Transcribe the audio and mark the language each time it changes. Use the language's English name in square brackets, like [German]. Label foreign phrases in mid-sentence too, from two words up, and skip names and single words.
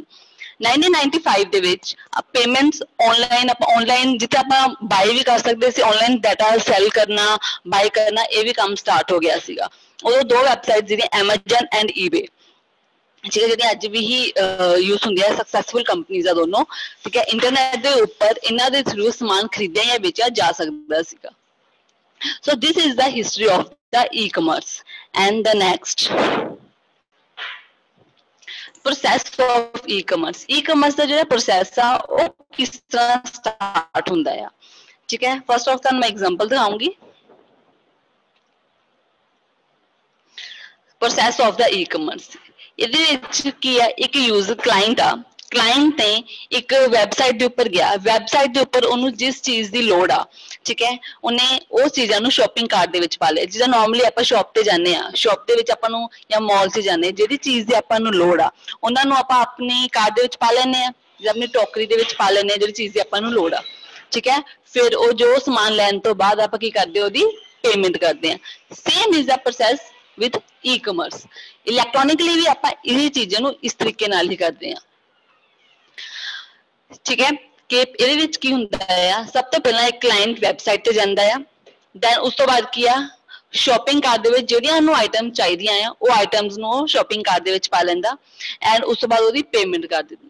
[Punjabi] 1995 ਦੇ ਵਿੱਚ [English] payments online [Punjabi] ਜਿੱਥੇ ਆਪਾਂ ਬਾਈ ਵੀ ਕਰ ਸਕਦੇ ਸੀ, [English] online data sell [Punjabi] ਕਰਨਾ, ਬਾਈ ਕਰਨਾ, ਇਹ ਵੀ ਕੰਮ ਸਟਾਰਟ ਹੋ ਗਿਆ ਸੀਗਾ। ਉਦੋਂ ਦੋ ਵੈਬਸਾਈਟ ਜਿਹੜੀਆਂ Amazon ਐਂਡ eBay। ਠੀਕ ਹੈ, ਜਿਹੜੀ ਅੱਜ ਵੀ ਹੀ ਯੂਜ਼ ਹੁੰਦੀਆਂ ਸਕਸੈਸਫੁਲ ਕੰਪਨੀਆਂ ਆ ਦੋਨੋਂ, ਠੀਕ ਹੈ, ਇੰਟਰਨੈਟ ਦੇ ਉੱਪਰ ਇਹਨਾਂ ਦੇ ਥਰੂ ਸਮਾਨ ਖਰੀਦਿਆ ਜਾਂ ਵੇਚਿਆ ਜਾ ਸਕਦਾ ਸੀਗਾ। [English] So this is the history of the e-commerce. And the next process of e-commerce. [Punjabi] E-commerce ਦਾ ਜਿਹੜਾ ਪ੍ਰੋਸੈਸ ਆ ਉਹ ਕਿਸ ਤਰ੍ਹਾਂ ਸਟਾਰਟ ਹੁੰਦਾ ਆ, ਠੀਕ ਹੈ। [English] first of [Punjabi] ਤੁਹਾਨੂੰ ਮੈਂ ਐਗਜ਼ਾਮਪਲ ਦਿਖਾਉਂਗੀ। [English] process of the e-commerce, [Punjabi] ਇਹਦੇ ਵਿੱਚ ਕੀ ਆ, ਇੱਕ [English] user client [Punjabi] ਆ, ਕਲਾਇੰਟ ਨੇ ਇੱਕ ਵੈਬਸਾਈਟ ਦੇ ਉੱਪਰ ਗਿਆ, ਵੈਬਸਾਈਟ ਦੇ ਉੱਪਰ ਉਹਨੂੰ ਜਿਸ ਚੀਜ਼ ਦੀ ਲੋੜ ਆ, ਠੀਕ ਹੈ, ਉਹਨੇ ਉਹ ਚੀਜ਼ਾਂ ਨੂੰ [English] shopping cart [Punjabi] ਦੇ ਵਿੱਚ ਪਾ ਲਿਆ। ਜਿੱਦਾਂ ਨਾਰਮਲੀ ਆਪਾਂ ਸ਼ਾਪ ਤੇ ਜਾਂਦੇ ਆ, ਸ਼ਾਪ ਦੇ ਵਿੱਚ ਆਪਾਂ ਨੂੰ ਜਾਂ ਮਾਲ 'ਚ ਜਾਂਦੇ, ਜਿਹੜੀ ਚੀਜ਼ ਦੀ ਆਪਾਂ ਨੂੰ ਲੋੜ ਆ ਉਹਨਾਂ ਨੂੰ ਆਪਾਂ ਆਪਣੀ ਕਾਰਟ ਦੇ ਵਿੱਚ ਪਾ ਲੈਂਦੇ ਆ ਜਾਂ ਆਪਣੀ ਟੋਕਰੀ ਦੇ ਵਿੱਚ ਪਾ ਲੈਂਦੇ ਆ, ਜਿਹੜੀ ਚੀਜ਼ ਦੀ ਆਪਾਂ ਨੂੰ ਲੋੜ ਆ, ਠੀਕ ਹੈ। ਫਿਰ ਉਹ ਜੋ ਸਮਾਨ ਲੈਣ ਤੋਂ ਬਾਅਦ ਆਪਾਂ ਕੀ ਕਰਦੇ, ਉਹਦੀ ਪੇਮੈਂਟ ਕਰਦੇ ਆ। [English] same is the process with e-commerce। [Punjabi] ਇਲੈਕਟ੍ਰੋਨਿਕਲੀ ਵੀ ਆਪਾਂ ਇਹ ਚੀਜ਼ਾਂ ਨੂੰ ਇਸ ਤਰੀਕੇ ਨਾਲ ਹੀ ਕਰਦੇ ਆ, ਠੀਕ ਹੈ। ਕਿ ਇਹਦੇ ਵਿੱਚ ਕੀ ਹੁੰਦਾ ਆ, ਸਭ ਤੋਂ ਪਹਿਲਾਂ ਇੱਕ ਕਲਾਇੰਟ ਵੈਬਸਾਈਟ ਤੇ ਜਾਂਦਾ ਆ, ਦੈਨ ਉਸ ਤੋਂ ਬਾਅਦ ਕੀ ਆ, [English] shopping cart [Punjabi] ਦੇ ਵਿੱਚ ਜਿਹੜੀਆਂ ਉਹਨੂੰ ਆਈਟਮ ਚਾਹੀਦੀਆਂ ਆ ਉਹ ਆਈਟਮਸ ਨੂੰ [English] shopping cart [Punjabi] ਦੇ ਵਿੱਚ ਪਾ ਲੈਂਦਾ, ਐਂਡ ਉਸ ਤੋਂ ਬਾਅਦ ਉਹਦੀ ਪੇਮੈਂਟ ਕਰ ਦਿੰਦਾ।